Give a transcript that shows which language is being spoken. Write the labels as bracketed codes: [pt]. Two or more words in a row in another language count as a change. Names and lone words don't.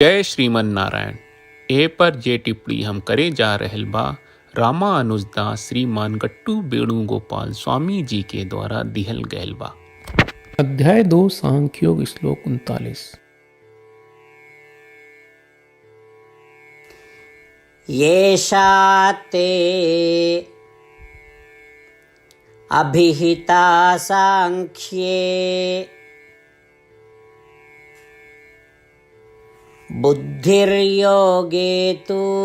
[sa] जय श्रीमन नारायण। [bho] ए पर जे टिप्पणी हम करे जा रहल बा रामा अनुजदास श्रीमान गट्टू वेणुगोपाल स्वामी जी के द्वारा दिहल गयल बा। अध्याय 2 सांख्योग श्लोक 39। [sa] येषा ते अभिहिता सांख्ये बुद्धिर्योगे तु